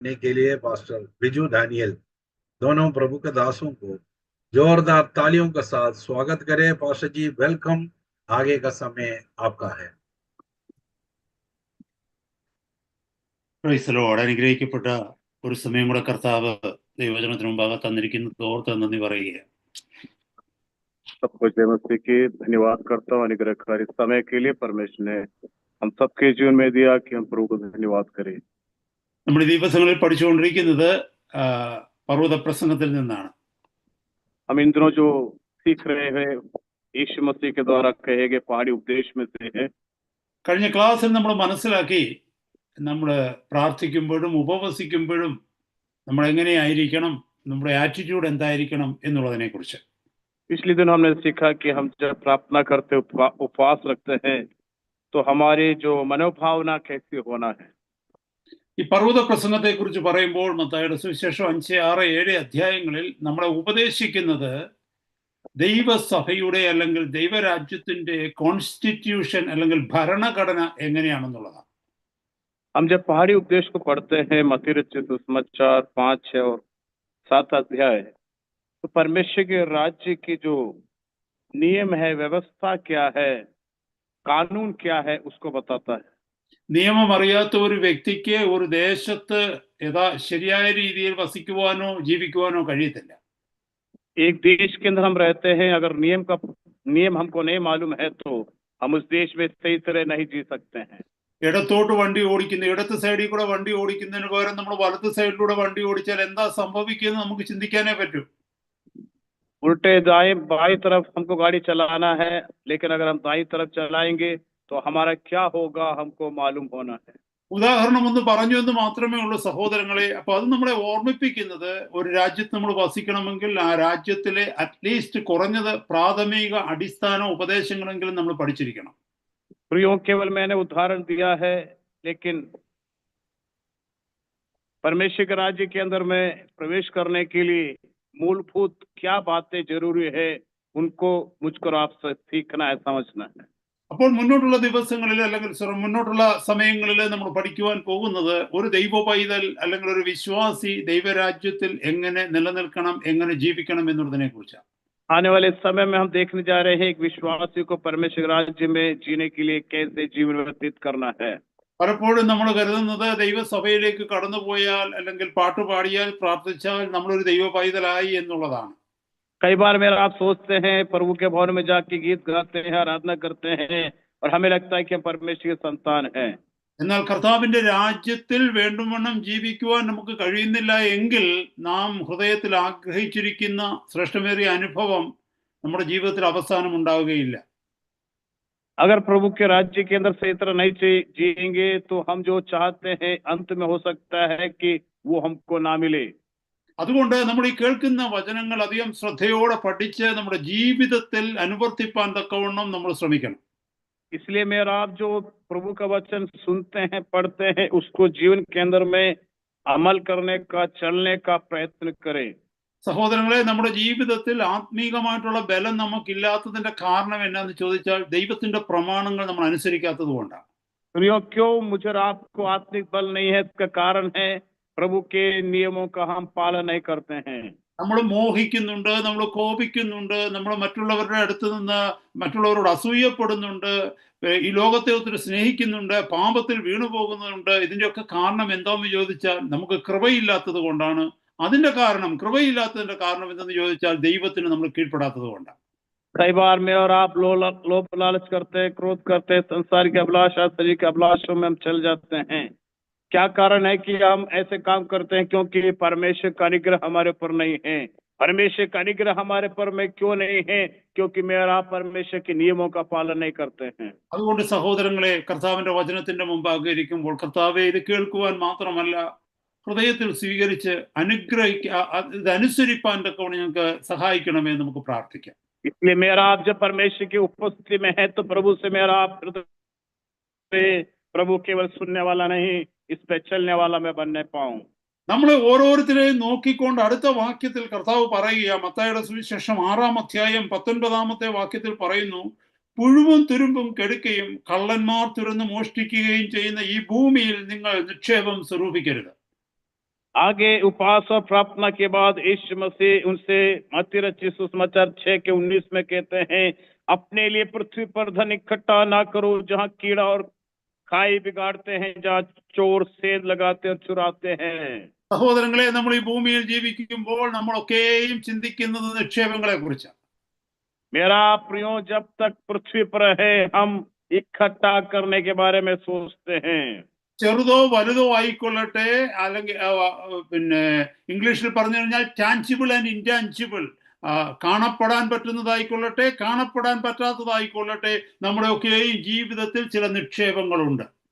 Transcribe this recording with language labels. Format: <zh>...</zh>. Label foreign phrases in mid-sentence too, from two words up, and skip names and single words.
<hi>ने के लिए पास्टर बिजू डैनियल, दोनों प्रभु के दासों को जोरदार तालियों के साथ स्वागत करें। पास्टर जी वेलकम। आगे का समय आपका है।</hi> <en>Praise Lord.</en> <ml>അനുഗ്രഹിക്കപ്പെട്ട ഒരു സമയം കൂടെ കർത്താവ് ദൈവവചനത്തിന് മുമ്പാകെ തന്നിരിക്കുന്നത് ഓർത്ത് നന്ദി പറയുക.</ml> <hi>सबको जय मसीह की धन्यवाद करता हूँ अनुग्रहकारी समय के लिए परमेश्वर ने हम सबके जीवन में दिया कि हम प्रभु को धन्यवाद करें।</hi> <ml>നമ്മൾ ഈ ദിവസങ്ങളിൽ പഠിച്ചുകൊണ്ടിരിക്കുന്നത് പർവ്വത പ്രസംഗത്തിൽ നിന്നാണ്.</ml> <hi>हम इन दिनों जो सीख रहे हैं यीशु मसीह के द्वारा कहे गए पहाड़ी उपदेश में से है।</hi> <ml>കഴിഞ്ഞ ക്ലാസ്സിൽ നമ്മൾ മനസ്സിലാക്കി നമ്മൾ പ്രാർത്ഥിക്കുമ്പോഴും ഉപവസിക്കുമ്പോഴും നമ്മൾ എങ്ങനെയായിരിക്കണം, നമ്മുടെ ആറ്റിറ്റ്യൂഡ് എന്തായിരിക്കണം എന്നുള്ളതിനെ കുറിച്ച്.</ml> <hi>पिछले दिन हमने सीखा कि हम जब प्रार्थना करते उपवास रखते हैं तो हमारी जो मनोभावना कैसी होना है।</hi> <ml>ഈ പർവ്വത പ്രസംഗത്തെ കുറിച്ച് പറയുമ്പോൾ മത്തായിയുടെ സുവിശേഷം 5, 6, 7 അധ്യായങ്ങളിൽ നമ്മളെ ഉപദേശിക്കുന്നത് ദൈവസഭയുടെ അല്ലെങ്കിൽ ദൈവരാജ്യത്തിന്റെ കോൺസ്റ്റിറ്റ്യൂഷൻ അല്ലെങ്കിൽ ഭരണഘടന എങ്ങനെയാണെന്നുള്ളതാണ്.</ml> <hi>हम जब पहाड़ी उपदेश को पढ़ते हैं मत्ती रचित सुसमाचार 5, 6 और 7 अध्याय, तो परमेश्वर के राज्य की जो नियम है, व्यवस्था क्या है, कानून क्या है, उसको बताता है।</hi> <ml>നിയമം അറിയാത്ത ഒരു വ്യക്തിക്ക് ഒരു ദേശത്ത് ശരിയായ രീതിയിൽ വസിക്കുവാനോ ജീവിക്കുവാനോ കഴിയത്തില്ല.</ml> <hi>एक देश के अंदर हम रहते हैं, अगर नियम हमको नहीं मालूम है तो हम उस देश में सही तरह नहीं जी सकते हैं।</hi> <ml>ഇടത്തോട്ട് വണ്ടി ഓടിക്കുന്ന, ഇടത്ത് സൈഡിൽ കൂടെ വണ്ടി ഓടിക്കുന്നതിന് പകരം നമ്മൾ വലത്ത് സൈഡിലൂടെ വണ്ടി ഓടിച്ചാൽ എന്താ സംഭവിക്കുന്നത് നമുക്ക് ചിന്തിക്കാനേ പറ്റൂ.</ml> <hi>उल्टे बाई तरफ हमको गाड़ी चलाना है, लेकिन अगर हम दाई तरफ चलाएंगे तो हमारा क्या होगा हमको मालूम होना है।</hi> <ml>ഉദാഹരണം ഒന്ന് പറഞ്ഞു എന്ന് മാത്രമേ ഉള്ളൂ സഹോദരങ്ങളെ. അപ്പൊ അത് നമ്മളെ ഓർമ്മിപ്പിക്കുന്നത് ഒരു രാജ്യത്ത് നമ്മൾ വസിക്കണമെങ്കിൽ ആ രാജ്യത്തിലെ</ml> <en>at least</en> <ml>കുറഞ്ഞത് പ്രാഥമിക അടിസ്ഥാന ഉപദേശങ്ങളെങ്കിലും നമ്മൾ പഠിച്ചിരിക്കണം.</ml> <hi>प्रियो, केवल मैंने उदाहरण दिया है, लेकिन परमेश्वर के राज्य के अंदर में प्रवेश करने के लिए मूलभूत क्या बातें जरूरी है उनको मुझको आपसे सीखना है, समझना है।</hi> <ml>അപ്പോൾ മുന്നോട്ടുള്ള ദിവസങ്ങളിൽ അല്ലെങ്കിൽ മുന്നോട്ടുള്ള സമയങ്ങളിൽ നമ്മൾ പഠിക്കുവാൻ പോകുന്നത് ഒരു ദൈവ പൈതൽ അല്ലെങ്കിൽ ഒരു വിശ്വാസി ദൈവരാജ്യത്തിൽ എങ്ങനെ നിലനിൽക്കണം, എങ്ങനെ ജീവിക്കണം എന്നുള്ളതിനെ കുറിച്ചാണ്.</ml> <hi>आने वाले समय में हम देखने जा रहे हैं एक विश्वासी को परमेश्वर राज्य में जीने के लिए कैसे जीवन व्यतीत करना है।</hi> <ml>പലപ്പോഴും നമ്മൾ കരുതുന്നത് ദൈവസഭയിലേക്ക് കടന്നുപോയാൽ അല്ലെങ്കിൽ പാട്ടുപാടിയാൽ പ്രാർത്ഥിച്ചാൽ നമ്മളൊരു ദൈവ പൈതലായി എന്നുള്ളതാണ്.</ml> <hi>कई बार मेरा आप सोचते हैं प्रभु के भवन में जाके गीत गाते हैं, आराधना करते हैं और हमें लगता है कि हम परमेश्वर के संतान हैं।</hi> <ml>എന്നാൽ കർത്താവിന്റെ രാജ്യത്തിൽ വേണ്ടുവണ്ണം ജീവിക്കുവാൻ നമുക്ക് കഴിയുന്നില്ല എങ്കിൽ നാം ഹൃദയത്തിൽ ആഗ്രഹിച്ചിരിക്കുന്ന ശ്രേഷ്ഠമേറിയ അനുഭവം നമ്മുടെ ജീവിതത്തിൽ അവസാനം ഉണ്ടാവുകയില്ല.</ml> <hi>अगर प्रभु के राज्य के अंदर सही तरह नहीं जिएंगे तो हम जो चाहते हैं अंत में हो सकता है कि वो हमको ना मिले।</hi> <ml>അതുകൊണ്ട് നമ്മൾ ഈ കേൾക്കുന്ന വചനങ്ങൾ അധികം ശ്രദ്ധയോടെ പഠിച്ച് നമ്മുടെ ജീവിതത്തിൽ അനുവർത്തിപ്പാൻ തക്കവണ്ണം നമ്മൾ ശ്രമിക്കണം.</ml> <hi>इसलिए मेरा आप जो प्रभु का वचन सुनते हैं, पढ़ते हैं, उसको जीवन के अंदर में अमल करने का, चलने का प्रयत्न करें।</hi> <ml>സഹോദരങ്ങളെ, നമ്മുടെ ജീവിതത്തിൽ ആത്മീകമായിട്ടുള്ള ബലം നമുക്കില്ലാത്തതിന്റെ കാരണം എന്നാന്ന് ചോദിച്ചാൽ ദൈവത്തിന്റെ പ്രമാണങ്ങൾ നമ്മൾ അനുസരിക്കാത്തത് കൊണ്ടാണ്.</ml> <hi>क्यों मुझे और आपको आत्मिक बल नहीं है? इसका कारण है प्रभु के नियमों का हम पालन नहीं करते हैं।</hi> <ml>നമ്മൾ മോഹിക്കുന്നുണ്ട്, നമ്മൾ കോപിക്കുന്നുണ്ട്, നമ്മൾ മറ്റുള്ളവരുടെ അടുത്ത് നിന്ന് മറ്റുള്ളവരോട് അസൂയപ്പെടുന്നുണ്ട്, ഈ ലോകത്തെ ഒത്തിരി സ്നേഹിക്കുന്നുണ്ട്, പാപത്തിൽ വീണു പോകുന്നുണ്ട്. ഇതിൻ്റെയൊക്കെ കാരണം എന്താണെന്ന് ചോദിച്ചാൽ നമുക്ക് കൃപയില്ലാത്തത് കൊണ്ടാണ്. കൃപയില്ലാത്തതിന്റെ കാരണം എന്തെന്ന് ചോദിച്ചാൽ ദൈവത്തിന് നമ്മൾ കീഴ്പ്പെടാത്തത് കൊണ്ടാണ്.</ml> <hi>कई बार मैं और आप लोभ लालच करते हैं, क्रोध करते हैं, संसार की अभिलाषा, शरीर की अभिलाषों में हम चल जाते हैं। क्या कारण है कि हम ऐसे काम करते हैं? क्योंकि परमेश्वर का अनुग्रह हमारे ऊपर नहीं है। परमेश्वर का अनुग्रह हमारे ऊपर में क्यों नहीं है? क्योंकि मैं और आप परमेश्वर के नियमों का पालन नहीं करते हैं।</hi> <ml>അതുകൊണ്ട് സഹോദരങ്ങളെ, കർത്താവിന്റെ വചനത്തിന്റെ മുമ്പാകെ ഇരിക്കുമ്പോൾ കർത്താവെ ഇത് കേൾക്കുവാൻ മാത്രമല്ല ഹൃദയത്തിൽ സ്വീകരിച്ച് ഇതനുസരിപ്പാൻ തക്കവണ്ണം ഞങ്ങൾക്ക് സഹായിക്കണമേ നമുക്ക് പ്രാർത്ഥിക്കാം.</ml> <hi>इसलिए मेरा आप जब परमेश्वर की उपस्थिति में है तो प्रभु से मेरा आप प्रभु केवल सुनने वाला नहीं, इस पे चलने वाला मैं बनने पाऊं।</hi> <ml>നമ്മളെ ഓരോരുത്തരെയും നോക്കിക്കൊണ്ട് അടുത്ത വാക്യത്തിൽ കർത്താവ് പറയുക, മത്തായിയുടെ സുവിശേഷം 6-ാം അധ്യായം 19-ാമത്തെ വാക്യത്തിൽ പറയുന്നു, പുഴുവും തുരുമ്പും കെടുക്കുകയും കള്ളന്മാർ തുറന്ന് മോഷ്ടിക്കുകയും ചെയ്യുന്ന ഈ ഭൂമിയിൽ നിങ്ങൾ നിക്ഷേപം സ്വരൂപിക്കരുത്.</ml> <hi>आगे उपवास और प्रार्थना के बाद यीशु मसीह उनसे मत्ती रचित सुसमाचार 6:19 में कहते हैं, अपने लिए पृथ्वी पर धन इकट्ठा ना करो जहाँ कीड़ा और खाई बिगाड़ते हैं, जहाँ चोर सेंध लगाते और चुराते हैं।</hi> <ml>സഹോദരങ്ങളെ, നമ്മൾ ഈ ഭൂമിയിൽ ജീവിക്കുമ്പോൾ നമ്മളൊക്കെയും ചിന്തിക്കുന്നത് നിക്ഷേപങ്ങളെ കുറിച്ചാണ്.</ml> <hi>मेरा प्रियो, जब तक पृथ्वी पर है हम इकट्ठा करने के बारे में सोचते हैं।</hi> <ml>ചെറുതോ വലുതോ ആയിക്കൊള്ളട്ടെ, അല്ലെങ്കിൽ പിന്നെ ഇംഗ്ലീഷിൽ പറഞ്ഞു കഴിഞ്ഞാൽ</ml> <en>tangible and intangible,</en> <ml>കാണപ്പെടാൻ പറ്റുന്നതായിക്കൊള്ളട്ടെ കാണപ്പെടാൻ പറ്റാത്തതായിക്കൊള്ളട്ടെ, നമ്മുടെയൊക്കെയും ജീവിതത്തിൽ ചില നിക്ഷേപങ്ങളുണ്ട്.</ml>